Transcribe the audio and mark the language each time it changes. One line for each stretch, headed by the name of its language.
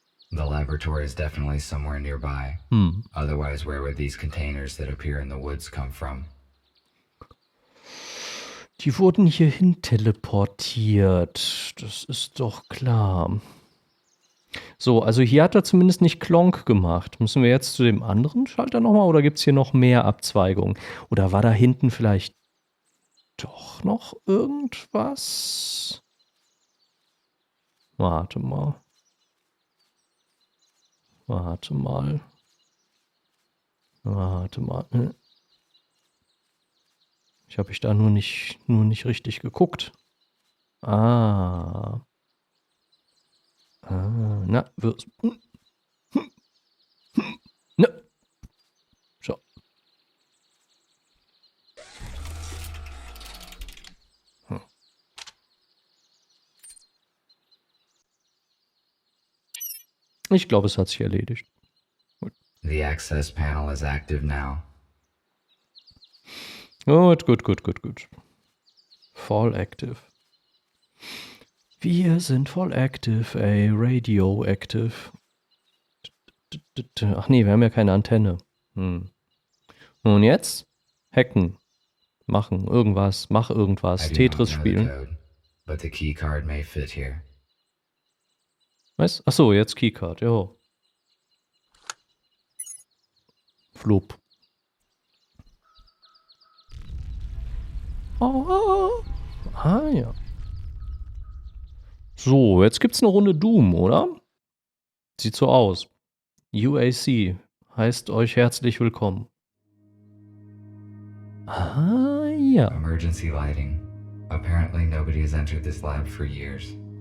English: The laboratory is definitely somewhere nearby. Otherwise, where would these containers that appear in the woods come from?
German: Die wurden hierhin teleportiert. Das ist doch klar. So, also hier hat er zumindest nicht Klonk gemacht. Müssen wir jetzt zu dem anderen Schalter nochmal oder gibt es hier noch mehr Abzweigungen? Oder war da hinten vielleicht doch noch irgendwas? Warte mal. Warte mal. Warte mal. Ich habe da nur nicht richtig geguckt. Ah. Na, wir's. Na. So. Ich glaube, es hat sich erledigt.
English: The access panel is active now.
German: Gut. Voll active. Wir sind voll active, ey. Radioactive. Ach nee, wir haben ja keine Antenne. Und jetzt? Hacken. Machen. Irgendwas. Mach irgendwas.
English: I do
German: Tetris
English: not know the
German: spielen.
English: code, but the key card may fit here.
German: Was? Achso, jetzt Keycard. Jo. Flop. Ah, ja. So, jetzt gibt's eine Runde Doom, oder? Sieht so aus. UAC heißt euch herzlich willkommen. Ah, ja.
English: Emergency lighting. Apparently nobody has entered this lab for years.